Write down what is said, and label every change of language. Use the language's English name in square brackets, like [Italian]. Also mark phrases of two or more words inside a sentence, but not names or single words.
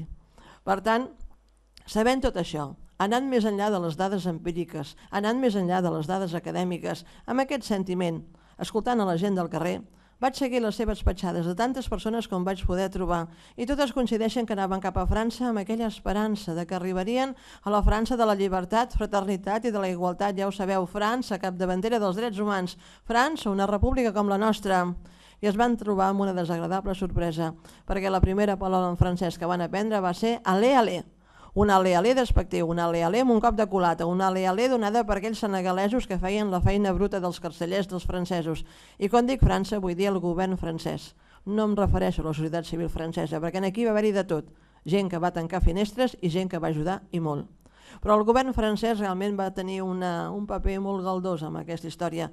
[Catalan] Per tant, sabent tot això, anant més enllà de les dades empíriques, anant més enllà de les dades acadèmiques, amb aquest sentiment, escoltant a la gent del carrer, vaig seguir les seves petjades de tantes persones com vaig poder trobar i totes coincideixen que anaven cap a França amb aquella esperança de que arribarien a la França de la llibertat, fraternitat i de la igualtat. Ja ho sabeu, França, capdavantera dels drets humans, França, una república com la nostra. I es van trobar amb una desagradable sorpresa, perquè la primera paraula en francès que van aprendre va ser [French] allez, allez. [Catalan] Un ale-ale despectiu, un ale-ale amb un cop de culata, un ale-ale donada per aquells senegalesos que feien la feina bruta dels carcellers dels francesos. I quan dic França vull dir el govern francès. No em refereixo a la societat civil francesa, perquè aquí va haver-hi de tot. Gent que va tancar finestres i gent que va ajudar i molt. Però el govern francès realment va tenir un paper molt galdós amb aquesta història.